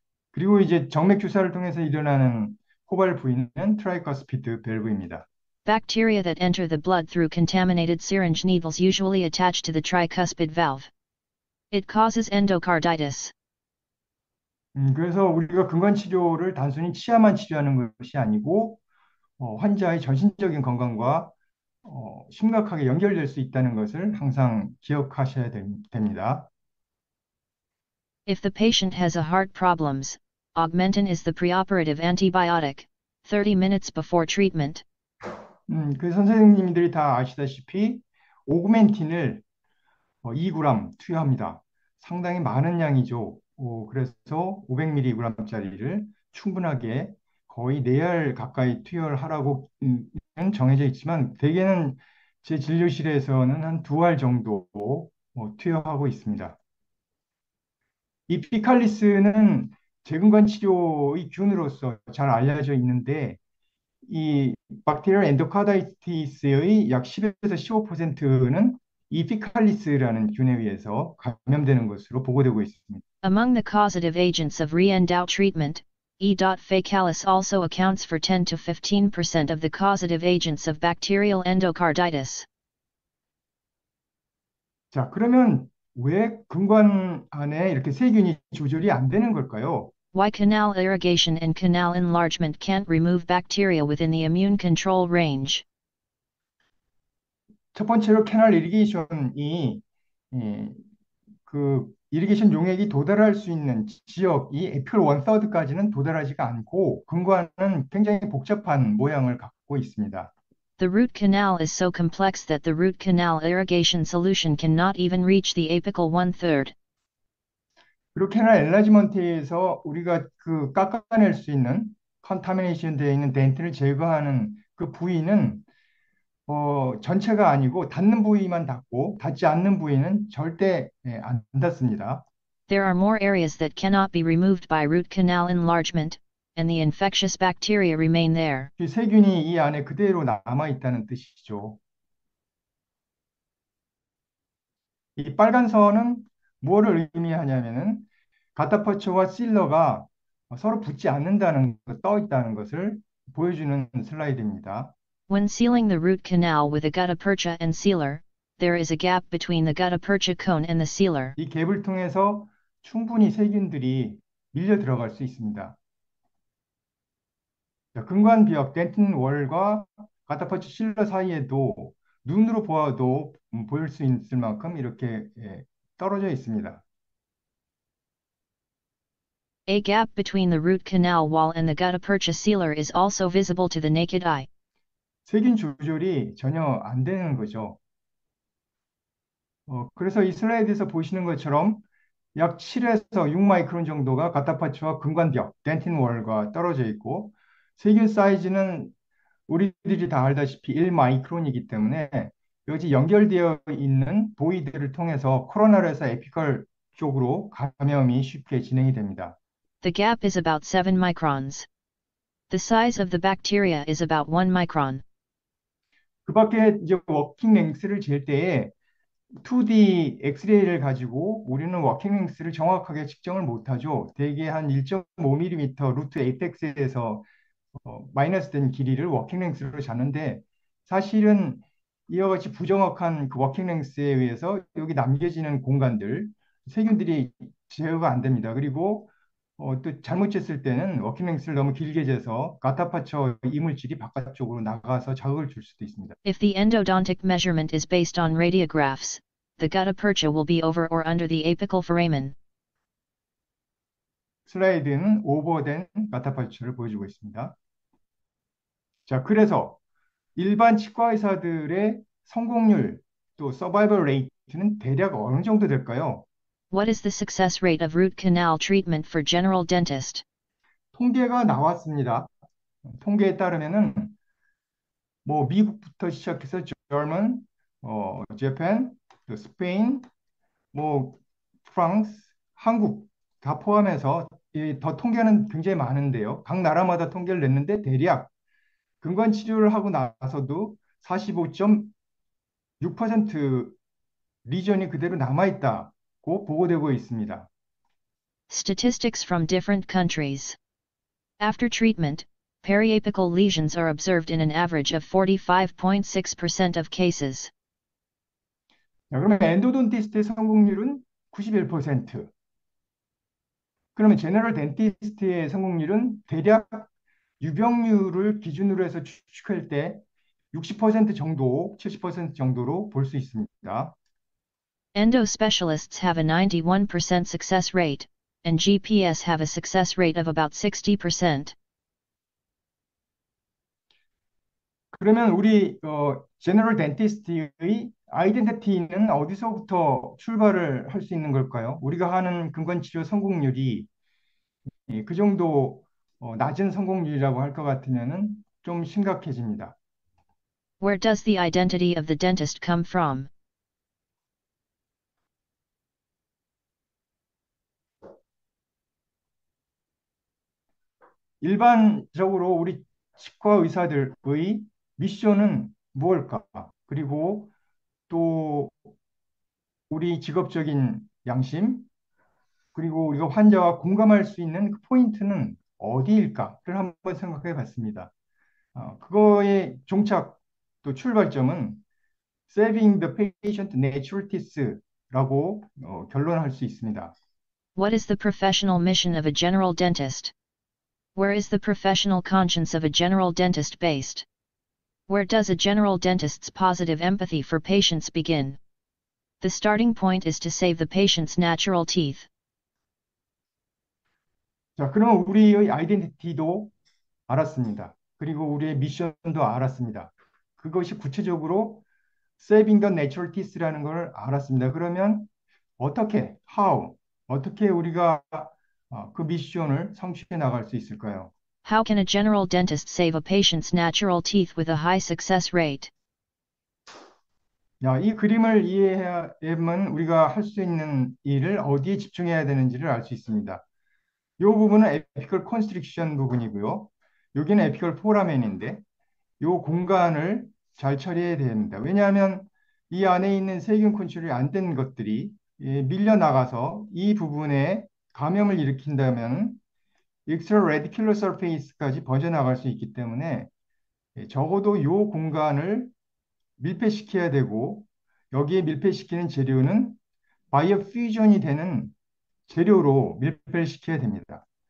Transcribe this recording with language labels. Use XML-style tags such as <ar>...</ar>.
<ko>그리고 이제 정맥 주사를 통해서 일어나는 호발 부위는 트라이커스피드 밸브입니다.</ko> <en>Bacteria that enter the blood through contaminated syringe needles usually attach to the tricuspid valve. It causes endocarditis.</en> <ko>그래서 우리가 근관 치료를 단순히 치아만 치료하는 것이 아니고 환자의 전신적인 건강과 심각하게 연결될 수 있다는 것을 항상 기억하셔야 됩니다.</ko> <en>If the patient has a heart problems, Augmentin is the preoperative antibiotic, 30 minutes before treatment.</en> <ko>그 선생님들이 다 아시다시피 오그멘틴을 2g 투여합니다. 상당히 많은 양이죠. 그래서 500mg짜리를 충분하게 거의 4알 가까이 투여를 하라고 정해져 있지만 대개는 제 진료실에서는 한 2알 정도 투여하고 있습니다. 이 피칼리스는 재근관 치료의 균으로서 잘 알려져 있는데 이 박테리얼 엔도카다이티스의 약 10에서 15%는 이 피칼리스라는 균에 의해서 감염되는 것으로 보고되고 있습니다.</ko> <en>Among the causative agents of re-endow treatment, E. faecalis also accounts for 10 to 15% of the causative agents of bacterial endocarditis.</en> <ko>자, 그러면 왜 근관 안에 이렇게 세균이 조절이 안 되는 걸까요?</ko> <en>Why canal irrigation and canal enlargement can't remove bacteria within the immune control range?</en> <ko>첫 번째로 캐널 이리게이션이 그 이리게이션 용액이 도달할 수 있는 지역이 에피컬 원서드까지는 도달하지가 않고 근관은 굉장히 복잡한 모양을 갖고 있습니다.</ko> <en>The root canal is so complex that the root canal irrigation solution cannot even reach the apical 1/3.</en> <ko>그리고 캐널 엔라지먼트에서 우리가 그 깎아낼 수 있는 컨타미네이션 되어 있는 덴트를 제거하는 그 부위는 전체가 아니고 닿는 부위만 닿고 닿지 않는 부위는 절대 안 닿습니다.</ko> <en>There are more areas that cannot be removed by root canal enlargement, and the infectious bacteria remain there.</en> <ko>이 세균이 이 안에 그대로 남아 있다는 뜻이죠. 이 빨간 선은 무엇을 의미하냐면은 가타파초와 실러가 서로 붙지 않는다는 떠 있다는 것을 보여주는 슬라이드입니다.</ko> <en>When sealing the root canal with a gutta-percha and sealer, there is a gap between the gutta-percha cone and the sealer.</en> <ko>이 갭을 통해서 충분히 세균들이 밀려 들어갈 수 있습니다. 근관비역 덴틴 월과 가타파초 실러 사이에도 눈으로 보아도 보일 수 있을 만큼 이렇게 떨어져 있습니다.</ko> <en>A gap between the root canal wall and the gutta-percha sealer is also visible to the naked eye.</en> <ko>세균 조절이 전혀 안 되는 거죠. 그래서 이 슬라이드에서 보시는 것처럼 약 7에서 6 마이크론 정도가 가타파초와 근관벽, 덴틴 월과 떨어져 있고 세균 사이즈는 우리들이 다 알다시피 1 마이크론이기 때문에 여기 연결되어 있는 보이드를 통해서 코로나에서 에피컬 쪽으로 감염이 쉽게 진행이 됩니다.</ko> <en>The gap is about 7 microns. The size of the bacteria is about 1 micron.</en> <ko>그 밖에 이제 워킹 랭스를 잴 때에 2D 엑스레이를 가지고 우리는 워킹 랭스를 정확하게 측정을 못하죠. 대개 한 1.5mm 루트 에이펙스에서 마이너스 된 길이를 워킹 랭스로 잡는데 사실은 이와 같이 부정확한 그 워킹 랭스에 의해서 여기 남겨지는 공간들 세균들이 제어가 안 됩니다. 그리고 또 잘못 쟀을 때는 워킹 랭스를 너무 길게 재서 가타파초 이물질이 바깥쪽으로 나가서 자극을 줄 수도 있습니다.</ko> <en>If the endodontic measurement is based on radiographs, the gutta-percha will be over or under the apical foramen.</en> <ko>슬라이드는 오버된 가타파초를 보여주고 있습니다. 자, 그래서 일반 치과 의사들의 성공률 또 서바이벌 레이트는 대략 어느 정도 될까요?</ko> <en>What is the success rate of root canal treatment for general dentist?</en> <ko>통계가 나왔습니다. 통계에 따르면은 뭐 미국부터 시작해서</ko> <en>German, Japan,</en> <ko>또 스페인, 뭐 프랑스, 한국 다 포함해서 더 통계는 굉장히 많은데요. 각 나라마다 통계를 냈는데 대략 근관 치료를 하고 나서도 45.6% 리전이 그대로 남아있다고 보고되고 있습니다.</ko> <en>Statistics from different countries. After treatment, periapical lesions are observed in an average of 45.6% of cases.</en> <ko>자, 그러면 엔도돈티스트의 성공률은 91%. 그러면 제너럴 덴티스트의 성공률은 대략 유병률을 기준으로 해서 추측할 때 60% 정도, 70% 정도로 볼 수 있습니다.</ko> <en>Endo specialists have a 91% success rate, and GPS have a success rate of about 60%.</en> <ko>그러면 우리 제너럴 덴티스트의 아이덴티티는 어디서부터 출발을 할 수 있는 걸까요? 우리가 하는 근관치료 성공률이 그 정도 낮은 성공률이라고 할 것 같으면은 좀 심각해집니다.</ko> <en>Where does the identity of the dentist come from?</en> <ko>일반적으로 우리 치과 의사들의 미션은 무엇일까? 그리고 또 우리 직업적인 양심, 그리고 우리가 환자와 공감할 수 있는 그 포인트는 어디일까를 한번 생각해 봤습니다. 그거의 종착 또 출발점은</ko> <en>Saving the Patient Natural Teeth</en> <ko>라고 결론할 수 있습니다.</ko> <en>What is the professional mission of a general dentist? Where is the professional conscience of a general dentist based? Where does a general dentist's positive empathy for patients begin? The starting point is to save the patient's natural teeth.</en> <ko>자, 그러면 우리의 아이덴티티도 알았습니다. 그리고 우리의 미션도 알았습니다. 그것이 구체적으로</ko> <en>Saving the Natural Teeth</en> <ko>라는 걸 알았습니다. 그러면 어떻게, how, 어떻게 우리가 그 미션을 성취해 나갈 수 있을까요?</ko> <en>How can a general dentist save a patient's natural teeth with a high success rate?</en> <ko>야, 이 그림을 이해하면 우리가 할 수 있는 일을 어디에 집중해야 되는지를 알 수 있습니다. 이 부분은 에피컬 컨스트릭션 부분이고요. 여기는 에피컬 포라멘인데 이 공간을 잘 처리해야 됩니다. 왜냐하면 이 안에 있는 세균 컨트롤이 안 된 것들이 밀려 나가서 이 부분에 감염을 일으킨다면 extra radicular surface까지 번져나갈 수 있기 때문에 적어도 이 공간을 밀폐시켜야 되고 여기에 밀폐시키는 재료는 바이오 퓨전이 되는 재료로 밀폐시켜야 됩니다.</ko>